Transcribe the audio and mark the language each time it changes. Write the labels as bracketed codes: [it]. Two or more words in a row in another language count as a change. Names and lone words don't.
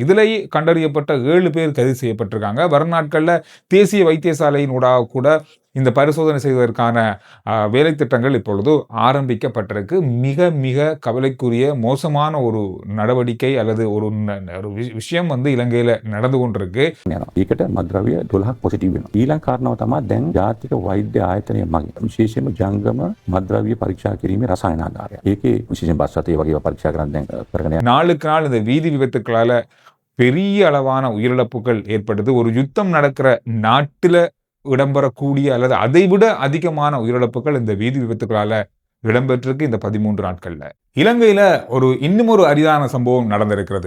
[ta] இதுலேயே கண்டறியப்பட்ட 7 பேர் கைது செய்யப்பட்டிருக்காங்க. வரும் நாட்கள்ல தேசிய வைத்தியசாலையின் ஊடாக கூட இந்த பரிசோதனை செய்வதற்கான வேலை திட்டங்கள் இப்பொழுது ஆரம்பிக்கப்பட்டிருக்கு. மிக மிக கவலைக்குரிய மோசமான ஒரு நடவடிக்கை அல்லது ஒரு விஷயம் இலங்கையில நடந்து கொண்டிருக்கு. [si] ඒකට මද්ද්‍රව්‍ය 12ක් පොසිටිව් වෙනවා. ඊළඟ කාරණාව තමයි දැන් ජාතික වෛද්‍ය ආයතනය මගින් විශේෂයෙන්ම ජංගම මද්ද්‍රව්‍ය පරීක්ෂා කිරීමේ රසායනාගාරය. ඒකේ විශේෂයෙන් බස් රථය වගේ පරීක්ෂා කරන්න දැන් කරගෙන යනවා. [ta] நாளுக்கு நாள் இந்த வீதி விபத்துக்களால பெரிய அளவான உயிரிழப்புகள் ஏற்படுது. ஒரு யுத்தம் நடக்கிற நாட்டுல இடம்பெறக்கூடிய அல்லது அதைவிட அதிகமான உயிரிழப்புகள் இந்த வீதி விபத்துகளால இடம்பெற்றிருக்கு இந்த 13 நாட்கள்ல. இலங்கையில இன்னும் ஒரு அரிதான சம்பவம் நடந்திருக்கிறது.